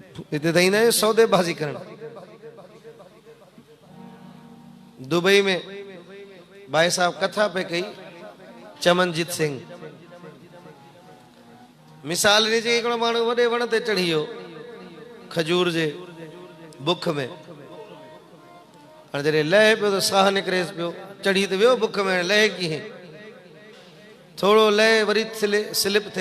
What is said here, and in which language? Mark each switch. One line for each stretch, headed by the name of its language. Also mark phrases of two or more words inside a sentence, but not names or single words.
Sindhi: इतने तई ना सौदेबाजी करन। दुबई में भाई साहब कथा पे कही चमनजीत सिंह मिसाल नी चई हिकिड़ो माण्हू वॾे वण ते चढ़ी वियो खजूर जे बुख में। हाणे जॾहिं लहे पियो त साह निकिरेसि पियो, चढ़ी त वियो बुख में, लहे कीअं? थोरो लहे वरी स्लिप थिए।